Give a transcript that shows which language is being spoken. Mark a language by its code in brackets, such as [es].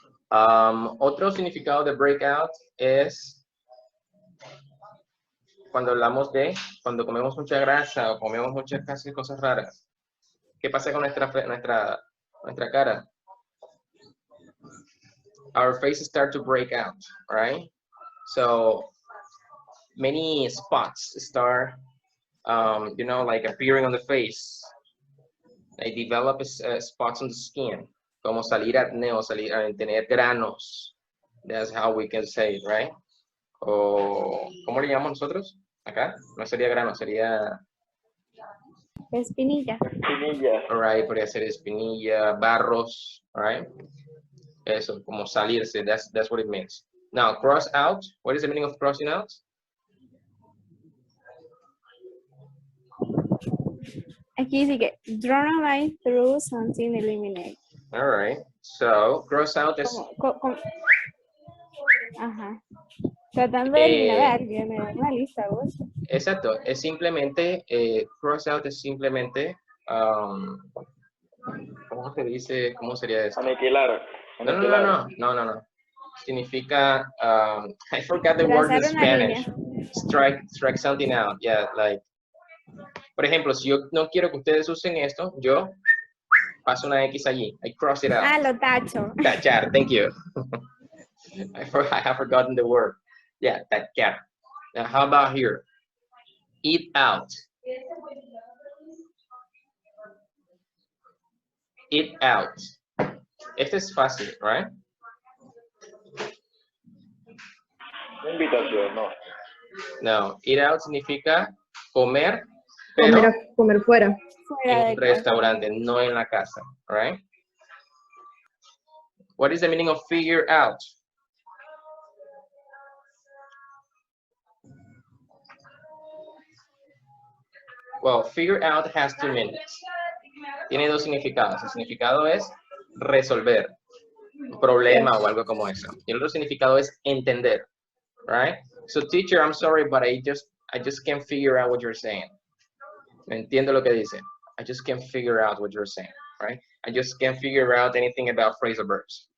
[es] Otro significado de breakout es cuando hablamos de cuando comemos mucha grasa o comemos muchas cosas raras. ¿Qué pasa con nuestra cara? [en] Our faces start to break out, right? So many spots start, you know, like appearing on the face. They develop spots on the skin, [es] como salir acné o tener granos. [en] That's how we can say it, right? [es] O, ¿cómo le llamamos nosotros? Acá, no sería grano, sería... Espinilla. Espinilla. All right, podría ser espinilla, barros, all right? Eso, como salirse, [en] that's what it means. Now, cross out, what is the meaning of crossing out? [es] Aquí dice que [en] draw a line through something, eliminate. All right, so cross out is... [es] Ajá. Tratando de eliminar a alguien, me da una lista, vos. Exacto, es simplemente, cross out es simplemente, ¿cómo se dice? ¿Cómo sería eso? Aniquilar. No. [en] Significa, I forgot the word in Spanish. Strike something out, yeah, like, [es] por ejemplo, si yo no quiero que ustedes usen esto, yo paso una X allí, [en] I cross it out. [es] Ah, lo tacho. [en] Tachar, thank you. I have forgotten the word. Yeah, tachar. Now, how about here? Eat out. eat out. [es] Este es fácil, [en] right? [es] Invitación, no. No, eat out significa comer, pero Comer fuera. Fuera en de un casa. restaurante, no en la casa, right? [en] What is the meaning of figure out? Well, figure out has two meanings. [es] Tiene dos significados. El significado es resolver un problema o algo como eso. Y el otro significado es entender, right? [en] So teacher, I'm sorry, but I just can't figure out what you're saying. [es] No entiendo lo que dice. [en] I just can't figure out what you're saying, right? I just can't figure out anything about phrasal verbs.